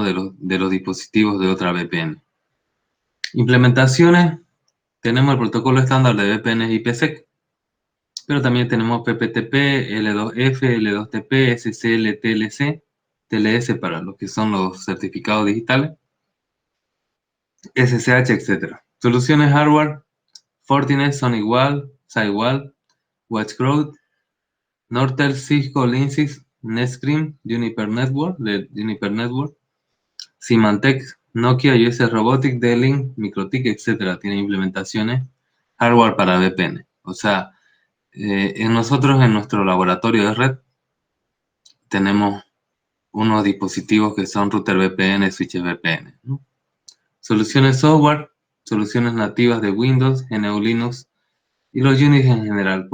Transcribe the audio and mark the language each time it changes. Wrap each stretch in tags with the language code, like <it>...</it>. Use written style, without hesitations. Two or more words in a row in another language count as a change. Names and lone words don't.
<es>de los dispositivos de otra VPN. Implementaciones: tenemos el protocolo estándar de VPN IPsec, pero también tenemos PPTP, L2F, L2TP, SSL, TLC, TLS para los que son los certificados digitales, SSH, etc. Soluciones hardware: Fortinet, SonicWall, SideWall, WatchCrowd, Nortel, Cisco, Linksys, Netscreen, Juniper Network, de Juniper Network, Symantec, Nokia, US Robotics, D-Link, MikroTik, etc. Tienen implementaciones hardware para VPN. O sea, nosotros en nuestro laboratorio de red tenemos unos dispositivos que son router VPN, switches VPN, ¿no? Soluciones software, soluciones nativas de Windows, GNU Linux y los Unix en general.</es>